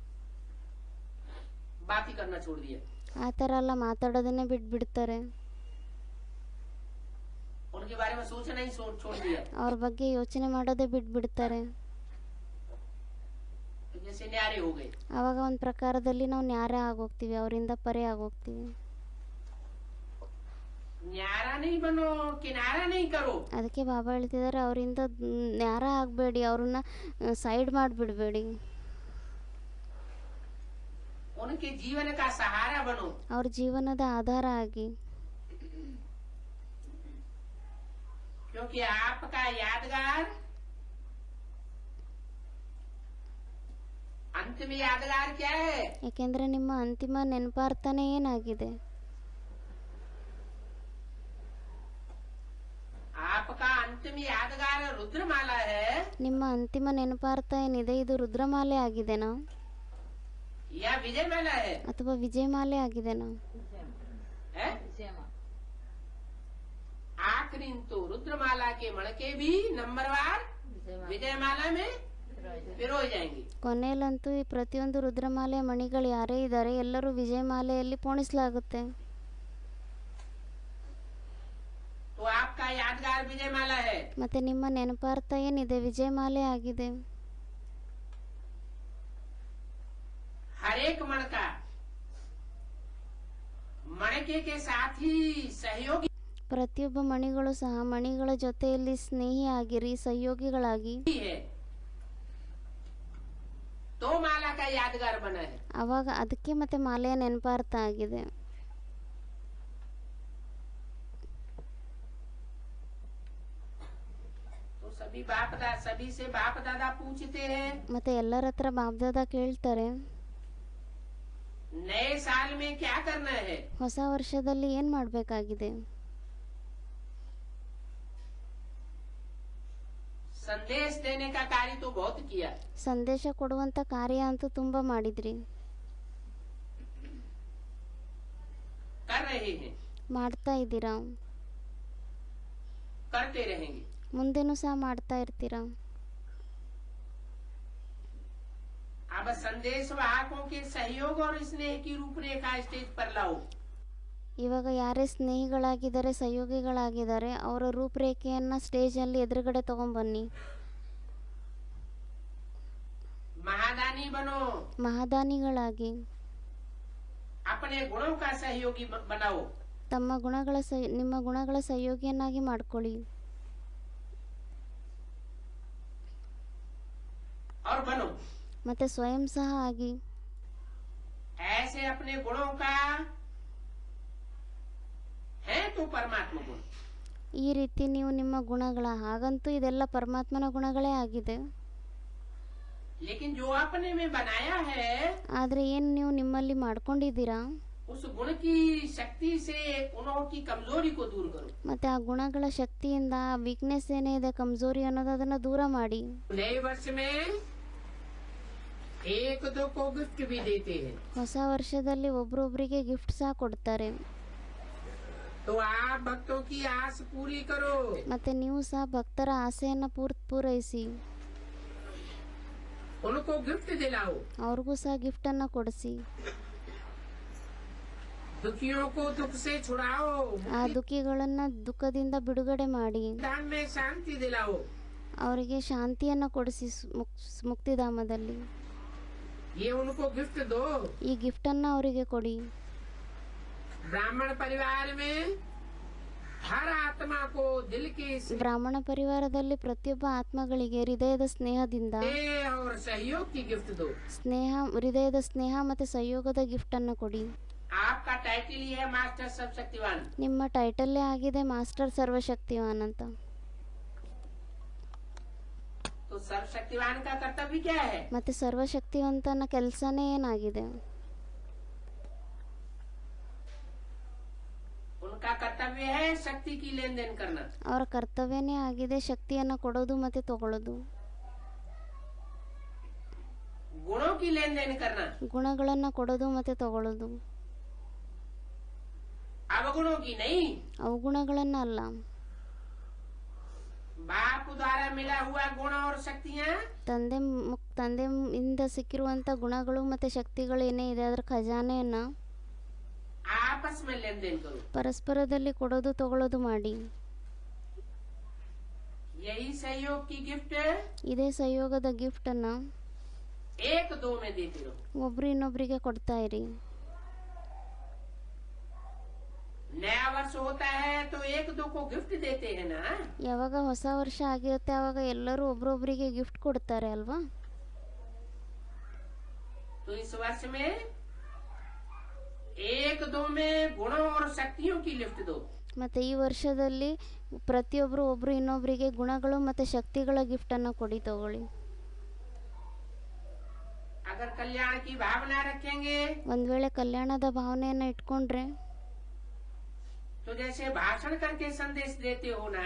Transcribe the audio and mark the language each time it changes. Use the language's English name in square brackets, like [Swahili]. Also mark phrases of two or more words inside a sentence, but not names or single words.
[Hindi] बात ही करना छोड़ दिया, [Kannada] ಆ ಥರ ಎಲ್ಲ ಮಾತಾಡೋದನ್ನೇ ಬಿಟ್ಬಿಡ್ತಾರೆ. [Hindi] उनके बारे में सोचना ही छोड़ दिया, [Kannada] ಅವ್ರ ಬಗ್ಗೆ ಯೋಚನೆ ಮಾಡೋದೇ ಬಿಟ್ಬಿಡ್ತಾರೆ. [Hindi] तो जैसे न्यारे हो गए। [Kannada] ಆವಾಗ ಒಂದು ಪ್ರಕಾರದಲ್ಲಿ ನಾವು ನ್ಯಾರ ಆಗೋಗ್ತೀವಿ, ಅವರಿಂದ ಪರೆ ಆಗೋಗ್ತೀವಿ. [Hindi] न्यारा नहीं बनो, किनारा नहीं करो। [Kannada] ಅದಕ್ಕೆ ಬಾಬಾ ಹೇಳ್ತಿದ್ದಾರೆ, ಅವರಿಂದ ನ್ಯಾರ ಆಗಬೇಡಿ, ಅವ್ರನ್ನ ಸೈಡ್ ಮಾಡಿಬಿಡ್ಬೇಡಿ. [Hindi] उनके जीवन का सहारा बनो, [Kannada] ಅವ್ರ ಜೀವನದ ಆಧಾರ ಆಗಿ. [Hindi] क्योंकि आपका यादगार अंतिम यादगार क्या है? [Kannada] ಯಾಕೆಂದ್ರೆ ನಿಮ್ಮ ಅಂತಿಮ ನೆನಪಾರ್ಥನೆ ಏನಾಗಿದೆ? [Hindi] आपका अंतिम यादगार रुद्रमाला है, [Kannada] ನಿಮ್ಮ ಅಂತಿಮ ನೆನಪಾರ್ಥ ಏನಿದೆ ಇದು ರುದ್ರಮಾಲೆ ಆಗಿದೆನಾ [Hindi] या विजयमाला है? [Kannada] ಅಥವಾ ವಿಜಯಮಾಲೆ ಆಗಿದೆನಾ? [Hindi] है? आखिरी तो रुद्रमाला के मणके भी नंबरवार विजयमाला में पिरोए जाएंगे। [Kannada] ಕೊನೆಯಲ್ಲಂತೂ ಈ ಪ್ರತಿಯೊಂದು ರುದ್ರಮಾಲೆಯ ಮಣಿಗಳು ಯಾರೇ ಇದ್ದಾರೆ ಎಲ್ಲರೂ ವಿಜಯಮಾಲೆಯಲ್ಲಿ ಪೋಣಿಸಲಾಗುತ್ತೆ. [Hindi] तो आपका यादगार विजयमाला है। [Kannada] ಮತ್ತೆ ನಿಮ್ಮ ನೆನಪಾರ್ಥ ಏನಿದೆ ವಿಜಯಮಾಲೆ ಆಗಿದೆ. [Hindi] हर एक मणका मणके के साथ ही सहयोगी [Kannada] ಪ್ರತಿಯೊಬ್ಬ ಮಣಿಗಳು ಸಹ ಮಣಿಗಳ ಜೊತೆಯಲ್ಲಿ ಸ್ನೇಹಿಯಾಗಿರಿ, ಸಹಯೋಗಿಗಳಾಗಿ. [Hindi] है, तो माला का यादगार बना है। [Kannada] ಅವಾಗ ಅದಕ್ಕೆ ಮತ್ತೆ ಮಾಲೆಯ ನೆನಪಾರ್ಥ ಆಗಿದೆ. [Hindi] तो सभी से बाप दादा पूछते हैं, [Kannada] ಮತ್ತೆ ಎಲ್ಲರ ಹತ್ರ ಬಾಬ್ದಾದ ಕೇಳ್ತಾರೆ, [Hindi] नए साल में क्या करना है? [Kannada] ಹೊಸ ವರ್ಷದಲ್ಲಿ ಏನ್ ಮಾಡಬೇಕಾಗಿದೆ? [Hindi] संदेश देने का कार्य तो बहुत किया, [Kannada] ಸಂದೇಶ ಕೊಡುವಂತ ಕಾರ್ಯ ಅಂತೂ ತುಂಬಾ ಮಾಡಿದ್ರಿ, [Hindi] कर रहे हैं, [Kannada] ಮಾಡ್ತಾ ಇದ್ದೀರಾ, [Hindi] करते रहेंगे। [Kannada] ಮುಂದೆನೂ ಸಹ ಮಾಡ್ತಾ ಇರ್ತೀರಾ. [Hindi] अब संदेश वाहकों के सहयोग और स्नेह की रूपरेखा स्टेज पर लाओ। [Kannada] ಇವಾಗ ಯಾರೇ ಸ್ನೇಹಿಗಳಾಗಿದ್ದಾರೆ, ಸಹಯೋಗಿಗಳಾಗಿದ್ದಾರೆ, ಅವರ ರೂಪರೇಖೆಯನ್ನ ಸ್ಟೇಜ್ ಅಲ್ಲಿ ಎದುರುಗಡೆ ತಗೊಂಡ್ಬನ್ನಿ. [Hindi] महादानी बनो, [Kannada] ಮಹಾದಾನಿಗಳಾಗಿ [Hindi] अपने गुणों का सहयोगी बनाओ। [Kannada] ತಮ್ಮ ನಿಮ್ಮ ಗುಣಗಳ ಸಹಯೋಗಿಯನ್ನಾಗಿ ಮಾಡ್ಕೊಳ್ಳಿ. [Hindi] और बनो [Kannada] ಮತ್ತೆ ಸ್ವಯಂ ಸಹ ಆಗಿ. [Hindi] ऐसे अपने गुणों का है तो परमात्मा गुण। [Kannada] ಈ ರೀತಿ ನೀವು ನಿಮ್ಮ ಗುಣಗಳ, ಹಾಗಂತೂ ಇದೆಲ್ಲ ಪರಮಾತ್ಮನ ಗುಣಗಳೇ ಆಗಿದೆ. [Hindi] लेकिन जो अपने में बनाया है [Kannada] ಆದ್ರೆ ಏನು ನೀವು ನಿಮ್ಮಲ್ಲಿ ಮಾಡ್ಕೊಂಡಿದ್ದೀರಾ, [Hindi] उस गुण की शक्ति से गुणों की कमजोरी को दूर करो। [Kannada] ಮತ್ತು ಆ ಗುಣಗಳ ಶಕ್ತಿಯಿಂದ ಆ ವೀಕ್ನೆಸ್ ಏನೇ ಇದೆ ಕಮ್ಜೋರಿ ಅನ್ನೋದು ಅದನ್ನು ದೂರ ಮಾಡಿ. [Hindi] नए वर्ष में एक दो को गिफ्ट भी देते हैं, [Kannada] ಹೊಸ ವರ್ಷದಲ್ಲಿ ಒಬ್ರೊಬ್ರಿಗೆ ಗಿಫ್ಟ್ ಸಹ ಕೊಡ್ತಾರೆ. [Hindi] तो आप भक्तों की आस पूरी करो। [Kannada] ಮತ್ತೆ ನೀವು ಸಹ ಭಕ್ತರ ಆಸೆಯನ್ನು ಪೂರೈಸಿ [Hindi] उनको गिफ्ट दिलाओ, [Kannada] ಅವ್ರಿಗೂ ಸಹ ಗಿಫ್ಟನ್ನು ಕೊಡಿಸಿ. [Hindi] दुखियों को दुख से छुड़ाओ, [Kannada] ಆ ದುಃಖಿಗಳನ್ನ ದುಃಖದಿಂದ ಬಿಡುಗಡೆ ಮಾಡಿ [Hindi] दान में शांति दिलाओ। [Kannada] ಅವರಿಗೆ ಶಾಂತಿಯನ್ನು ಕೊಡಿಸಿ ಮುಕ್ತಿಧಾಮದಲ್ಲಿ. [Hindi] ये उनको गिफ्ट दो। [Kannada] ಈ ಗಿಫ್ಟನ್ನು ಅವರಿಗೆ ಕೊಡಿ. [Hindi] ब्राह्मण परिवार में हर आत्मा को दिल के [Kannada] ಬ್ರಾಹ್ಮಣ ಪರಿವಾರದಲ್ಲಿ ಪ್ರತಿಯೊಬ್ಬ ಆತ್ಮಗಳಿಗೆ ಹೃದಯದ ಸ್ನೇಹದಿಂದ [Hindi] स्नेह और सहयोग की गिफ्ट दो। [Kannada] ಹೃದಯದ ಸ್ನೇಹ ಮತ್ತು ಸಹಯೋಗದ ಗಿಫ್ಟ್ ಅನ್ನು ಕೊಡಿ. [Hindi] आपका टाइटल ही है मास्टर सर्वशक्तिवान। [Kannada] ನಿಮ್ಮ ಟೈಟಲ್ಲೇ ಆಗಿದೆ ಮಾಸ್ಟರ್ ಸರ್ವಶಕ್ತಿವಾನ್ ಅಂತ. [Hindi] तो सर्वशक्तिवान का कर्तव्य क्या है? [Kannada] ಮತ್ತೆ ಸರ್ವಶಕ್ತಿವಂತನ ಕೆಲಸನೇ ಏನಾಗಿದೆ? [Hindi] उनका कर्तव्य है शक्ति की लेन देन करना। [Kannada] ಅವರ ಕರ್ತವ್ಯನೇ ಆಗಿದೆ ಶಕ್ತಿಯನ್ನು ಕೊಡೋದು ಮತ್ತೆ ತಗೊಳ್ಳೋದು, [Hindi] गुणों की लेन देन करना, [Kannada] ಗುಣಗಳನ್ನು ಕೊಡೋದು ಮತ್ತೆ ತಗೊಳ್ಳೋದು, [Hindi] अवगुणों की नहीं। [Kannada] ಅವಗುಣಗಳನ್ನ ಅಲ್ಲ. [Hindi] बाप द्वारा मिला हुआ गुण और शक्तियाँ [Kannada] ತಂದೆಯಿಂದ ಸಿಕ್ಕಿರುವಂತ ಗುಣಗಳು ಮತ್ತೆ ಶಕ್ತಿಗಳು ಏನೇ ಇದೆ ಅದರ ಖಜಾನೆಯನ್ನ [Hindi] आपस में लेन देन करो। [Kannada] ಪರಸ್ಪರದಲ್ಲಿ ಕೊಡೋದು ತಗೊಳ್ಳೋದು ಮಾಡಿ. [Hindi] यही सहयोग की गिफ्ट [Kannada] ಇದೇ ಸಹಯೋಗದ ಗಿಫ್ಟ್ ಅನ್ನ [Hindi] एक दो में देते रहो। [Kannada] ಒಬ್ರು ಇನ್ನೊಬ್ರಿಗೆ ಕೊಡ್ತಾ ಇರಿ. [Hindi] नया वर्ष होता है तो एक दो को गिफ्ट देते हैं ना। [Kannada] ಯಾವಾಗ ಹೊಸ ವರ್ಷ ಆಗಿರುತ್ತೆ ಆವಾಗ ಎಲ್ಲರೂ ಒಬ್ರೊಬ್ರಿಗೆ ಗಿಫ್ಟ್ ಕೊಡ್ತಾರೆ ಅಲ್ವಾ? [Hindi] तो इस वर्ष में एक दो में गुणों और शक्तियों की लिफ्ट दो। [Kannada] ಮತ್ತೆ ಈ ವರ್ಷದಲ್ಲಿ ಪ್ರತಿಯೊಬ್ರು ಒಬ್ರು ಇನ್ನೊಬ್ರಿಗೆ ಗುಣಗಳು ಮತ್ತೆ ಶಕ್ತಿಗಳ ಗಿಫ್ಟ್ ಅನ್ನ ಕೊಡಿ ತಗೊಳ್ಳಿ. [Hindi] अगर कल्याण की भावना रखेंगे [Kannada] ಒಂದ್ ವೇಳೆ ಕಲ್ಯಾಣದ ಭಾವನೆಯನ್ನ ಇಟ್ಕೊಂಡ್ರೆ [Hindi] तो जैसे भाषण करके संदेश देते हो ना,